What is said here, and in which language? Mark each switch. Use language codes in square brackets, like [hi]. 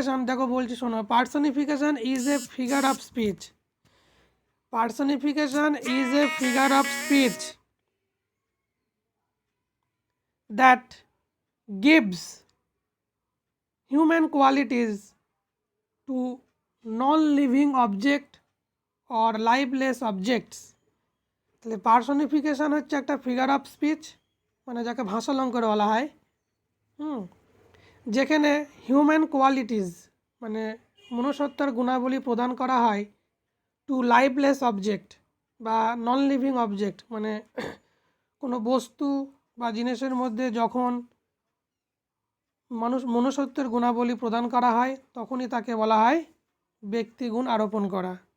[bn] দেখো বলছি শোনো, [en] Personification is a figure of speech. Personification is a figure of speech that gives human qualities to non-living object or lifeless objects। [bn] তাহলে পার্সনিফিকেশান হচ্ছে একটা figure of speech, মানে যাকে ভাষালঙ্কার বলা হয়, যেখানে হিউম্যান কোয়ালিটিস মানে মনুষ্যত্বের গুণাবলী প্রদান করা হয় [en] to lifeless object [bn] বা নন লিভিং অবজেক্ট, মানে কোনো বস্তু বা জিনিসের মধ্যে যখন মনুষ্যত্বের গুণাবলী প্রদান করা হয় তখনই তাকে বলা হয় ব্যক্তিগুণ আরোপণ করা।